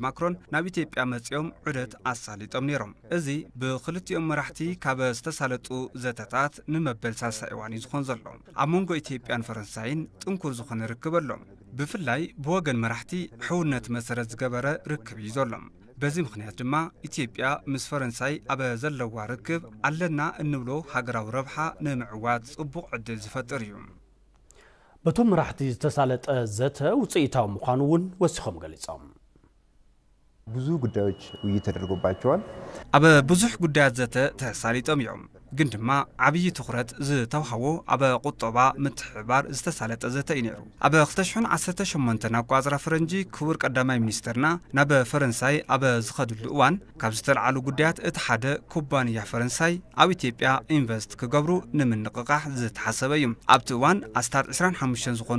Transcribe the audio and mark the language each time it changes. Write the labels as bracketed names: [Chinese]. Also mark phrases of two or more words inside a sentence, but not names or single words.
[Tigrinya] ማክሮን ናብ ኢትዮጵያ መጽኦም ዑደት ኣሳሊጦም ነይሮም እዚ ብክልቲኦም መራሕቲ ካብ ዝተሳለጡ ዘተታት ንመበል ሳልሳይ እዋን እዩ ዝኾን ዘሎ ኣብ መንጎ ኢትዮጵያን ፈረንሳይን ጥንኩር ዝኾነ ርክብ ኣሎም ብፍላይ ብወገን መራሕቲ ሕውነት መሰረት ዝገበረ ርክብ እዩ ዘሎም በዚ ምኽንያት ድማ ኢትዮጵያ ምስ ፈረንሳይ ኣብ ዘለዋ ርክብ ኣለና እንብሎ ሃገራዊ ረብሓ ንምዕዋት ጽቡቕ ዕድል ዝፈጥር እዩ በቶም መራሕቲ ዝተሳለጠ ዘተ ውጽኢታዊ ምዃኑ እውን ወሲኾም ገሊጾም [Amharic] ብዙ ጉዳዮች ውይይት ተደርጎባቸዋል [Tigrinya] ኣብ ብዙሕ ጉዳያት ዘተ ተሳሊጦም እዮም ግን ድማ ዓብይ ትኹረት ዝተውሃቦ ኣብ ቁጠባ ምትሕብባር ዝተሳለጠ ዘተ እዩ ነይሩ ኣብ 2018 ኣቋፅራ ፈረንጂ ክቡር ቀዳማይ ሚኒስትርና ናብ ፈረንሳይ ኣብ ዝኸድሉ እዋን ካብ ዝተለዓሉ ጉዳያት እቲ ሓደ ኩባንያ ፈረንሳይ ኣብ ኢትዮጵያ ኢንቨስት ክገብሩ ንምንቅቃሕ ዝተሓሰበ እዩ ኣብቲ እዋን ኣስታት 25 ዝኾኑ